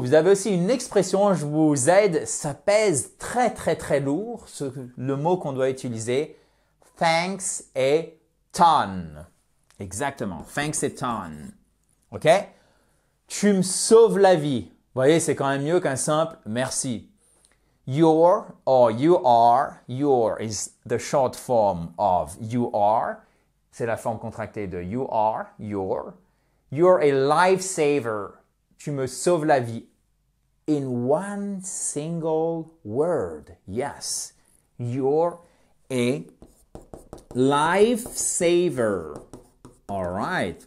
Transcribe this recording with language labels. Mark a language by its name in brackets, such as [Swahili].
[French] Vous avez aussi une expression, je vous aide, ça pèse très très très lourd, le mot qu'on doit utiliser. [English] Thanks a ton. [French] Exactement, [English] thanks a ton. OK? [French] Tu me sauves la vie. Vous voyez, c'est quand même mieux qu'un simple merci. [English] Your or you are, your is the short form of you are. [French] C'est la forme contractée de you are, your. [English] You're a lifesaver. [French] Tu me sauves la vie. [English] In one single word. Yes. You're a lifesaver. All right.